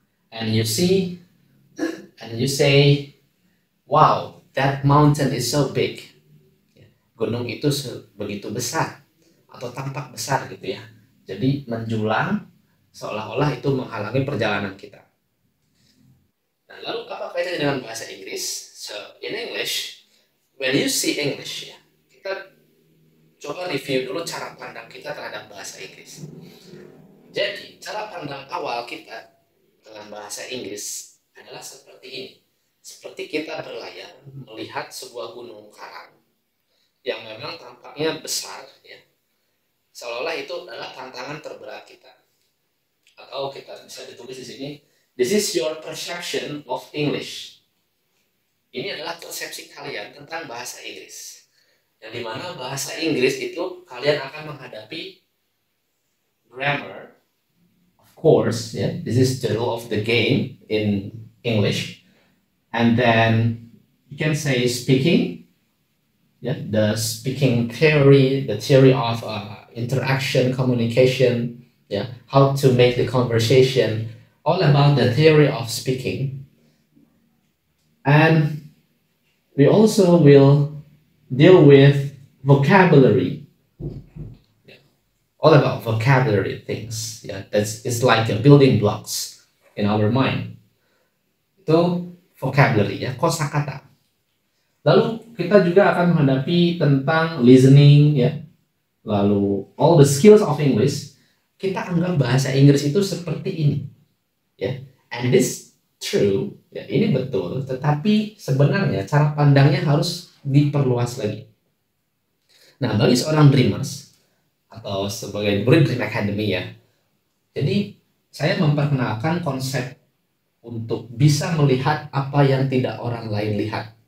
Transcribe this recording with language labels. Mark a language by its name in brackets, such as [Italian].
[English] And you see, and you say, wow, that mountain is so big. [Indonesian] Gunung itu begitu besar atau tampak besar gitu ya. Jadi menjulang seolah-olah itu menghalangi perjalanan kita. Nah, lalu apa kaitannya dengan bahasa Inggris? [English] So, in English, when you see English, [Indonesian] ya, kita coba review dulu cara pandang kita terhadap bahasa Inggris. Jadi, cara pandang awal kita dengan bahasa Inggris adalah seperti ini. Seperti kita berlayar, melihat sebuah gunung karang yang memang tampaknya besar, ya. Seolah-olah itu adalah tantangan terberat kita. Atau kita bisa ditulis di sini, [English] this is your perception of English. [Indonesian] Ini adalah persepsi kalian tentang bahasa Inggris. Yang dimana bahasa Inggris itu kalian akan menghadapi grammar, [English] of course, yeah. This is the rule of the game in English. And then you can say speaking, yeah, the speaking theory, the theory of interaction, communication, yeah, how to make the conversation. All about the theory of speaking. And we also will deal with vocabulary. Yeah. All about vocabulary things. Yeah, it's like a building blocks in our mind. [Indonesian] Itu vocabulary ya, kosakata. Lalu kita juga akan menghadapi tentang listening ya. Lalu [English] all the skills of English. [Indonesian] Kita anggap bahasa Inggris itu seperti ini. Ya, [English] and this true, [Indonesian] ya, ini betul, tetapi sebenarnya cara pandangnya harus diperluas lagi. Nah, bagi seorang dreamers atau sebagai murid Dream Academy ya, jadi saya memperkenalkan konsep untuk bisa melihat apa yang tidak orang lain lihat.